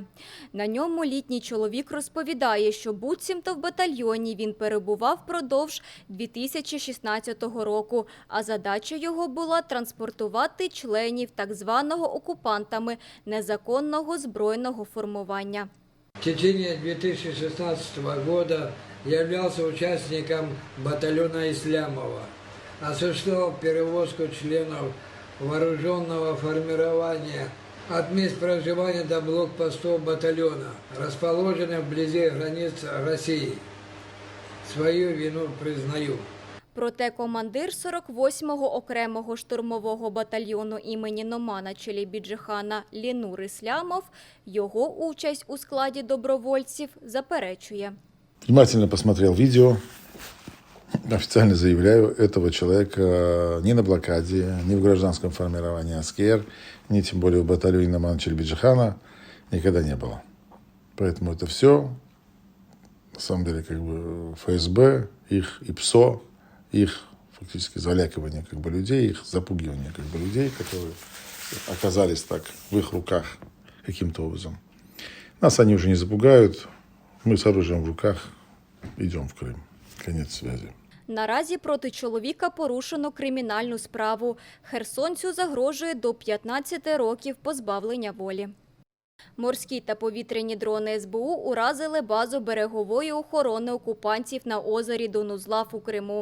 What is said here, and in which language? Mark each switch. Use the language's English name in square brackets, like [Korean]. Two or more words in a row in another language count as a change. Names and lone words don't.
[Ukrainian] На ньому літній чоловік розповідає, що буцімто в батальйоні він перебував впродовж 2016 року, а задача його була транспортувати членів так званого окупантами незаконного збройного формування. [Russian] В течение 2016 года являлся участником батальона Ислямова, осуществлял перевозку членов вооруженного формирования от мест проживания до блокпостов батальона, расположенных вблизи границ России. Свою вину признаю. Проте командир 48-го окремого штурмового батальйону імені Номана Челебіджихана Ленур Ислямов його участь у складі добровольців заперечує. Внимательно посмотрел видео. Официально заявляю, этого человека ни на блокаде, ни в гражданском формировании АСКР, ни тем более в батальоне Номана Челебиджихана никогда не было. Поэтому это все, на самом деле, как бы ФСБ, их ИПСО, их фактически залякивание людей, их запугивание людей, которые оказались так в их руках каким-то образом. Нас они уже не запугают, мы с оружием в руках идем в Крым. Конец связи. [Ukrainian] Наразі проти чоловіка порушено кримінальну справу. Херсонцю загрожує до 15 років позбавлення волі. Морські та повітряні дрони СБУ уразили базу берегової охорони окупантів на озері Донузлав у Криму.